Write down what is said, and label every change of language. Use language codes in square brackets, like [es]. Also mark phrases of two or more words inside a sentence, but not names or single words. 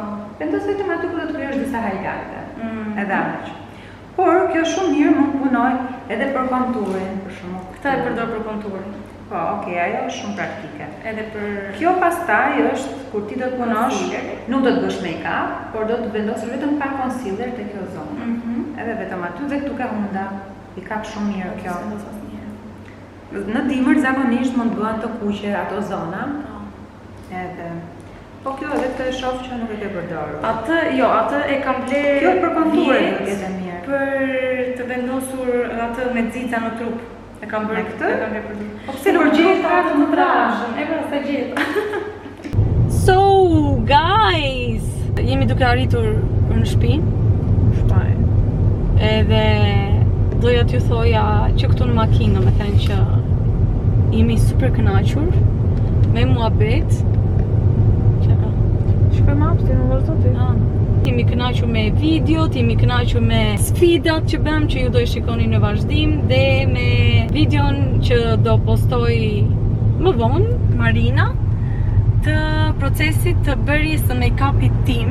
[sq] Vendos vetëm aty ku do të krijosh disa highlighte. Edhe aq. Por kjo shumë mirë mund punoj edhe për konturin, për shembull. Këta e përdor për konturin. Po, okay, ajo është shumë praktike. Edhe për... Kjo pastaj është kur ti do të punosh, nuk do të bësh make-up, por do të vendosësh vetëm pak concealer te kjo zonë. Edhe vetëm aty dhe këtu ka hunda. I kap shumë mirë kjo. Në dimër zakonisht mund bëhen të kuqe ato zona. Edhe po kjo edhe të shoh që nuk e ke përdorur. Atë e kam bler. Kjo për konturë do të jetë mirë. Për të vendosur atë me xica në trup. E kam bërë këtë. E kam bërë për. Po pse nuk gjeta atë në trashën? E pra sa gjeta. [en] So guys, [sq] jemi duke arritur në shtëpi. Edhe doja t'ju thoja që këtu në makinë, me thënë që jemi super kënaqur me muhabet. Shkoj më hapsti, nuk vazhdo ti. Jemi kënaqur me videot, jemi kënaqur me sfidat që bëm që ju do i shikoni në vazhdim dhe me videon që do postoj më vonë, Marina, të procesit të bërjes së make-upit tim.